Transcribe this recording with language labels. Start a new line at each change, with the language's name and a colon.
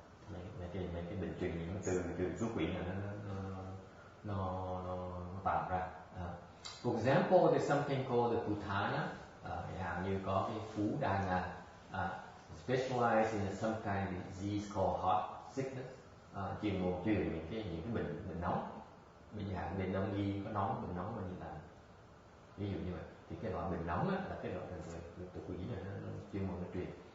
Vietnamese: Mấy cái bệnh truyền nhiễm từ chúa quỷ này nó tạo ra.
English: For example, there's something called the Putana.
Vietnamese: Như có cái Phú Đà Na,
English: specialized in some kind of disease called hot sickness.
Vietnamese: Truyền mồm truyền những cái bệnh nóng. Bây giờ bên đông y có nóng, bệnh nóng như là ví dụ như vậy. Thì cái loại bệnh nóng là cái loại từ quỷ này nó chuyên môn nó truyền.